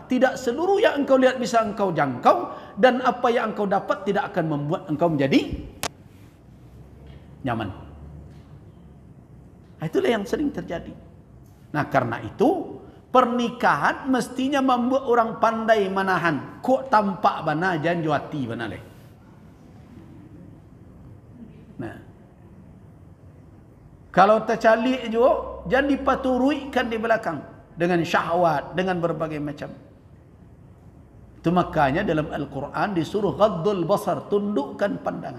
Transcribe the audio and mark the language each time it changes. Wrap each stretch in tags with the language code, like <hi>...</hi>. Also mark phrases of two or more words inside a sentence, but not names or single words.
<id>Tidak seluruh yang engkau lihat bisa engkau jangkau, dan apa yang engkau dapat tidak akan membuat engkau menjadi nyaman. Itulah yang sering terjadi. Nah, karena itu pernikahan mestinya membuat orang pandai menahan.</id> <min>Kok tampak bana janjo hati bana leh.</min> <id>Nah, kalau tercalik juga jangan dipaturuikan di belakang dengan syahwat, dengan berbagai macam. Itu makanya dalam Al-Quran disuruh</id> <ar>غض البصر,</ar> <id>tundukkan pandangan.</id>